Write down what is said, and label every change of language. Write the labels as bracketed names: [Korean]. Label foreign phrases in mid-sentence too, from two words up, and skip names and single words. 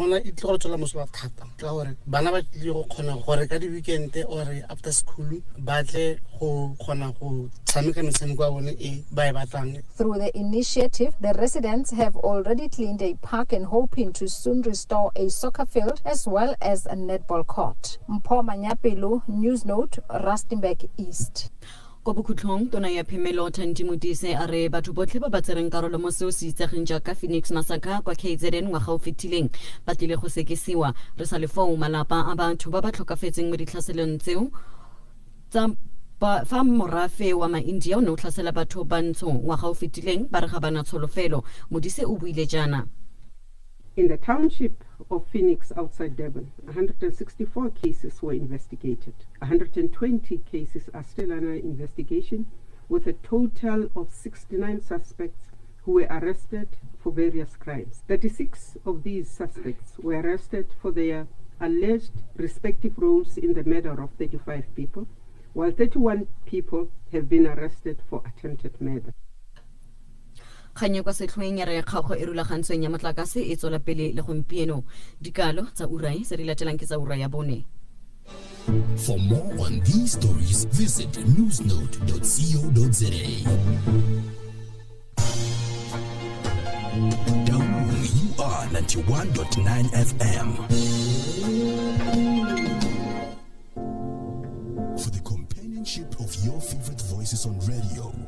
[English] Through the initiative, the residents have already cleaned a park and hoping to soon restore a soccer field as well as a netball court. Mpho Manyapelo, News Note, Rustenburg East. [Tswana] Ko bokhutlong tona ya Phemelo Thandi Modise a re batho botlhe ba ba tsereng karolo mo seo se itsegeng jaaka Phoenix Massacre kwa KZN ngwaga o fetileng ba tlile go sekisiwa. Re sa le foo malapa a batho ba ba tlhokafetseng mo ditlhaselong tseo tsa fa morafe wa ma-India o ne o tlhasela batho bantsho ngwaga o fetileng ba re ga bana tsholofelo. Modise o buile jaana. [English] In the township of Phoenix outside Durban, 164 cases were investigated. 120 cases are still under investigation, with a total of 69 suspects who were arrested for various crimes. 36 of these suspects were arrested for their alleged respective roles in the murder of 35 people, while 31 people have been arrested for attempted murder. [Tswana] Kganya kwa setlhoeng ya re kgago e rulagantsweng ya motlakase e tswela pele le gompieno. Dikalo tsa urai se di latelang ke tsa ura ya bone. [English] For more on these stories, visit newsnote.co.za. You are 91.9 FM. For the companionship of your favorite voices on radio.